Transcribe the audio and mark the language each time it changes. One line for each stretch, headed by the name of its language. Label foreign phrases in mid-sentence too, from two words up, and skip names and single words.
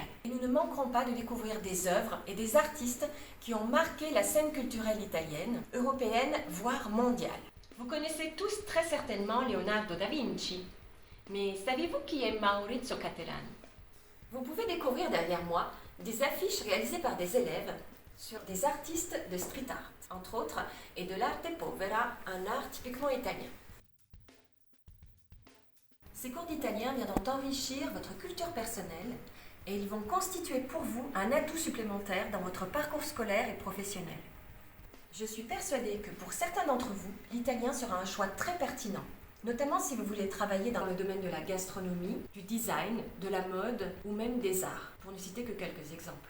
French: Et nous ne manquerons pas de découvrir des œuvres et des artistes qui ont marqué la scène culturelle italienne, européenne, voire mondiale. Vous connaissez tous très certainement Leonardo da Vinci. Mais savez-vous qui est Maurizio Cattelan? Vous pouvez découvrir derrière moi des affiches réalisées par des élèves sur des artistes de
English: street art,
French: entre autres, et de l'
Italian: arte povera,
French: un art typiquement italien. Ces cours d'italien viendront enrichir votre culture personnelle et ils vont constituer pour vous un atout supplémentaire dans votre parcours scolaire et professionnel. Je suis persuadée que pour certains d'entre vous, l'italien sera un choix très pertinent, notamment si vous voulez travailler dans le domaine de la gastronomie, du design, de la mode ou même des arts, pour ne citer que quelques exemples.